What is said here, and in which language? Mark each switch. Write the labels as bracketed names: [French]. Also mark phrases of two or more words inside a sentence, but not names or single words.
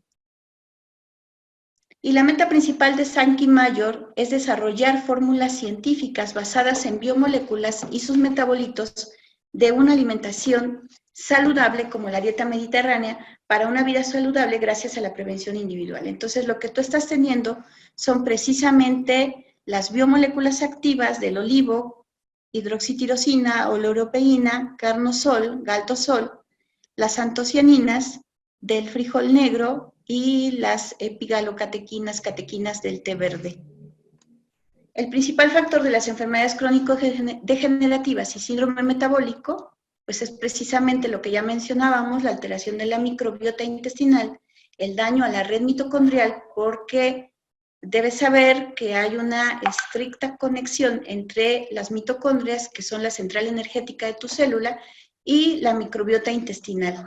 [Spanish] Y la meta principal de Sankey Mayor es desarrollar fórmulas científicas basadas en biomoléculas y sus metabolitos de una alimentación saludable como la dieta mediterránea para una vida saludable gracias a la prevención individual. Entonces, lo que tú estás teniendo son precisamente las biomoléculas activas del olivo, hidroxitirosina, oleuropeína, carnosol, galtosol, las antocianinas del frijol negro y las epigalocatequinas, catequinas del té verde. El principal factor de las enfermedades crónico-degenerativas y síndrome metabólico, pues es precisamente lo que ya mencionábamos, la alteración de la microbiota intestinal, el daño a la red mitocondrial, porque debes saber que hay una estricta conexión entre las mitocondrias, que son la central energética de tu célula, y la microbiota intestinal.